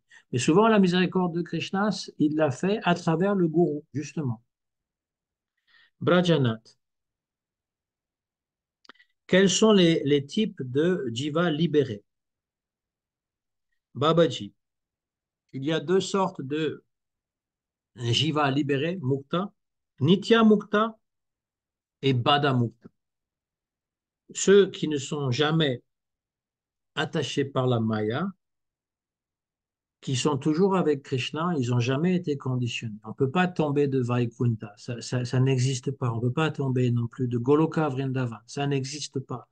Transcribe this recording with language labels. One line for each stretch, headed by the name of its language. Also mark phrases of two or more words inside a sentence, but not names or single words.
French: Mais souvent, la miséricorde de Krishna, il l'a fait à travers le gourou, justement. Brajanath. Quels sont les types de jiva libérés? Babaji. Il y a deux sortes de jiva libérés, mukta,
Sanskrit: नित्य मुक्त
French: et
Sanskrit: बद मुक्त.
French: Ceux qui ne sont jamais attachés par la maya, qui sont toujours avec Krishna, ils n'ont jamais été conditionnés. On ne peut pas tomber de Vaikunta, ça n'existe pas. On ne peut pas tomber non plus de Goloka Vrindavan, ça n'existe pas.